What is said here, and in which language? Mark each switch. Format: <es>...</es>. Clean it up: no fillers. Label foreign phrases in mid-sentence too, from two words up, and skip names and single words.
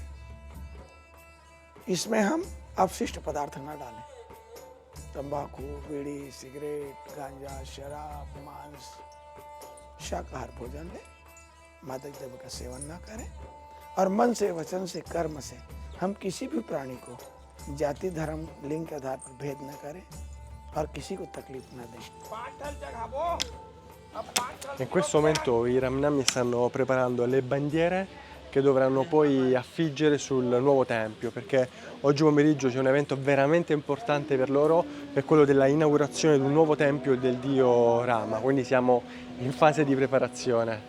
<hi>इसमें हम अपशिष्ट पदार्थ न डालें, तंबाकू, बीड़ी, सिगरेट, गांजा, शराब, मांस, शाकाहार भोजन लें, मादक द्रव्य का सेवन न करें और मन से, वचन से, कर्म से हम किसी भी प्राणी को जाति, धर्म, लिंग के आधार पर भेद न करें और किसी को तकलीफ न दें।</hi> <it>In questo momento i Ramnami stanno preparando le bandiere che dovranno poi affiggere sul nuovo tempio, perché oggi pomeriggio c'è un evento veramente importante per loro, è quello della inaugurazione di un nuovo tempio del dio Rama, quindi siamo in fase di preparazione.</it>